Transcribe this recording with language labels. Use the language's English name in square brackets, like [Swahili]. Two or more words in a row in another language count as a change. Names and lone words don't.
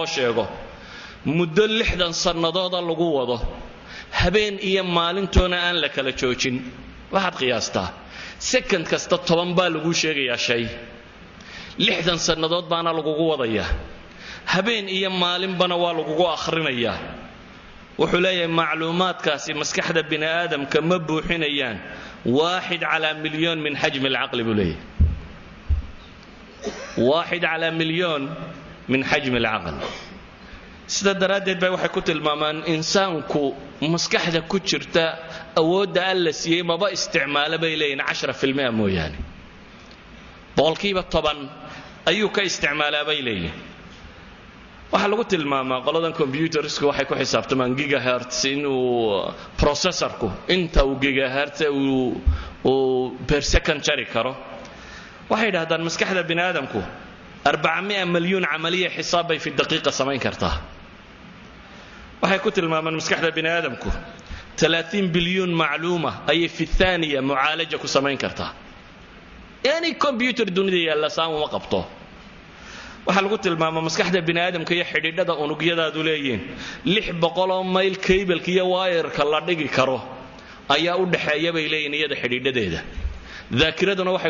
[Somali] sheego muddo 60 sanadood lagu wado habeen iyo maalintoona aan la kala joojin waxaad qiyaastaa second kasta 10 baa lagu sheegayaa shay 60 sanadood baana lagu wadayaa habeen iyo maalinbana waa lagu akhrinayaa wuxuu leeyahay macluumaadkaasi maskaxda bini aadamka ma buuxinayaan 1 [Arabic] على مليون من حجم العقل بوليه [Somali] 1 [Arabic] على مليون من حجم العقل [Somali] sida daraadeed bay waxay ku tilmaamaan insaanku maskaxda ku jirta awoodda alla siiyay maba isticmaalo bay leeyeen 10% mooyaane boqolkiiba 10 ayuu ka isticmaalaa bay leeyeen waxa lagu tilmaamaa qoladan computersku waxay ku xisaabtamaan gigahertz inuu processorku inta uu gigahertz uu [English] per second [Somali] jari karo waxay yiraahdaan maskaxda bini aadamku 400 [Arabic] مليون عملية حساب في الدقيقة سمين كرتها [Somali] waxay ku tilmaamaan maskaxda bini aadamku 30 bilyan macluuma ay [Arabic] في ثانية معالجة [Somali] ku sameyn kartaa yani computer dunida yalla saamo ma qabto waxa lagu tilmaamaa maskaxda bini aadamka iyo xidhiidhada unugyadaadu leeyeen 600 mayl cable iyo wire-ka la dhigi karo ayaa u dhaxeeya bay leeyeen iyada xidhiidhadeeda dhaakiraduna waxay